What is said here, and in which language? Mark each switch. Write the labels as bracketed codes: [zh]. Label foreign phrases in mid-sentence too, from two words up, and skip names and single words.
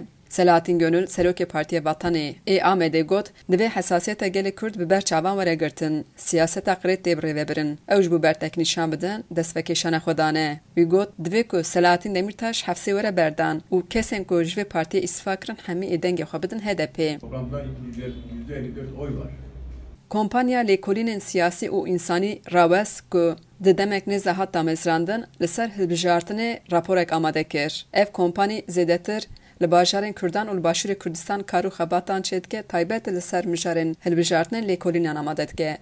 [ku] Selahattin Gönül Serokê Partiya Vatanê ê Amedê got divê hesasiyeta gelê Kurd bi ber çavan were girtin. Siyaseta qirêt tê bi rêvebirin. Ew ji bo bertek nîşan bidin destvekeşana xwe dane. Wî got divê ku Selahattin Demirtaş hefsê were berdan û kesên ku ji vê partiyê îstîfa kirin hemî ê dengê xwe bidin HDP. [tr] Toplantıda %54 oy var. [ku] Kompanya lêkolînên siyasî û însanî rawes ku di demek nêza hat damezrandin li ser hilbijartinê raporek amade kir. Ev kompanî zêdetir li bajarên Kurdan û li Başûrê Kurdistan kar û xebatan çê dike taybet li ser mijarên hilbijartinê lêkolînan amade dike.